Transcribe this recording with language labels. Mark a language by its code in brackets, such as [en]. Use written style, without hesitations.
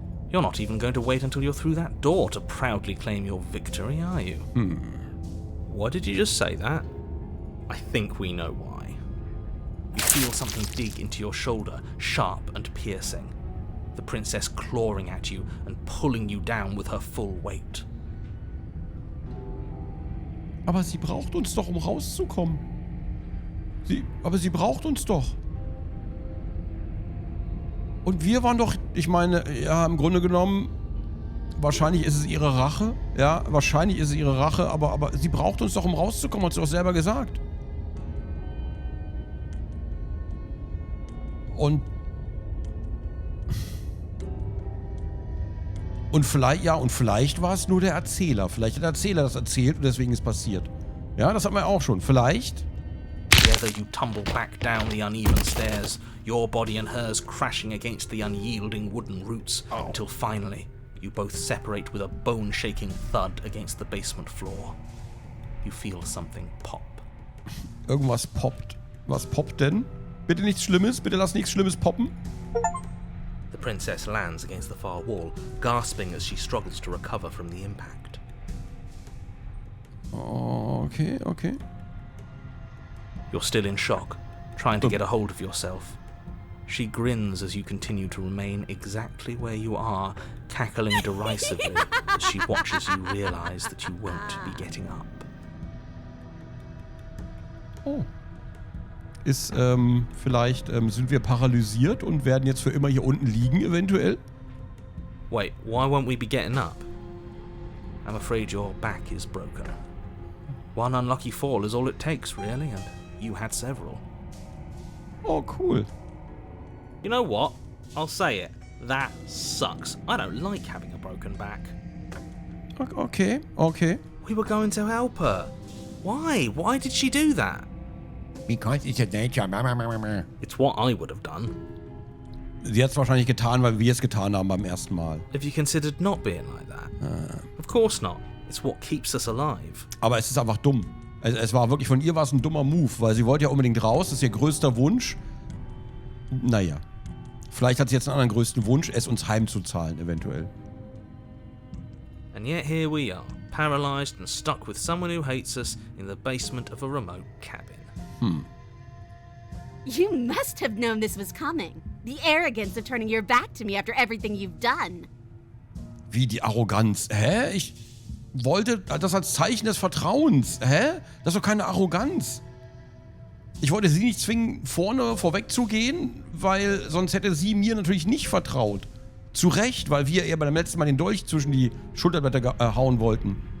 [en] You're not even going to wait until you're through that door to proudly claim your victory, are you? What did you just say that? I think we know why. You feel something dig into your shoulder, sharp and piercing. The princess clawing at you and pulling you down with her full weight. [de] Aber sie braucht uns doch, um rauszukommen. Aber sie braucht uns doch. Und wir waren doch, ich meine, ja, im Grunde genommen, wahrscheinlich ist es ihre Rache. Ja, wahrscheinlich ist es ihre Rache, aber sie braucht uns doch, um rauszukommen, hat sie doch selber gesagt. Und vielleicht war es nur der Erzähler. Vielleicht hat der Erzähler das erzählt und deswegen ist passiert. Ja, das hatten wir auch schon. Vielleicht. [en] Together you tumble back down the uneven stairs, your body and hers crashing against the unyielding wooden roots, until finally you both separate with a bone-shaking thud against the basement floor. You feel something pop. [de] Irgendwas poppt. Was poppt denn? Bitte nichts Schlimmes, bitte lass nichts Schlimmes poppen. [en] The princess lands against the far wall, gasping as she struggles to recover from the impact. Okay. You're still in shock, trying to get a hold of yourself. She grins as you continue to remain exactly where you are, cackling derisively as she watches you realize that you won't be getting up. Oh. [de] Vielleicht sind wir paralysiert und werden jetzt für immer hier unten liegen, eventuell? [en] Wait, why won't we be getting up? I'm afraid your back is broken. One unlucky fall is all it takes, really, and you had several. Oh, cool. You know what? I'll say it. That sucks. I don't like having a broken back. Okay, okay. We were going to help her. Why? Why did she do that? Because it's a nature. It's what I would have done. [de] Sie hat es wahrscheinlich getan, weil wir es getan haben beim ersten Mal. [en] Have you considered not being like that? Of course not. It's what keeps us alive. [de] Aber es ist einfach dumm. Es war wirklich, von ihr war es ein dummer Move, weil sie wollte ja unbedingt raus, das ist ihr größter Wunsch. Naja. Vielleicht hat sie jetzt einen anderen größten Wunsch, es uns heimzuzahlen, eventuell. [en] And yet here we are, paralyzed and stuck with someone who hates us in the basement of a remote cabin. You must have known this was coming. The arrogance of turning your back to me after everything you've done. [de] Wie die Arroganz? Hä? Ich wollte das als Zeichen des Vertrauens. Hä? Das ist doch keine Arroganz. Ich wollte sie nicht zwingen, vorweg zu gehen, weil sonst hätte sie mir natürlich nicht vertraut. Zu Recht, weil wir ihr beim letzten Mal den Dolch zwischen die Schulterblätter hauen wollten.